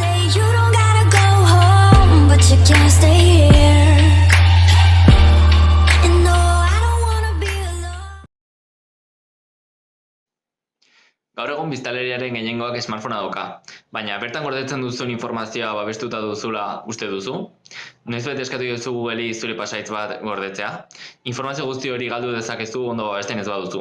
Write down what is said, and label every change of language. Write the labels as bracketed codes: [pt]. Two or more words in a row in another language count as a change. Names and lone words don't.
[en] You don't gotta go home, but you can't stay here. And no, I don't wanna be alone. [eu] Gaur egun biztanleriaren gehiengoak smartphonea dauka, baina bertan gordetzen duzun informazioa babestuta duzula uste duzu? Noizbait eskatu diozu Googleri zure pasahitz bat gordetzea? Informazio guzti hori galdu dezakezu ondo babesten ez baduzu.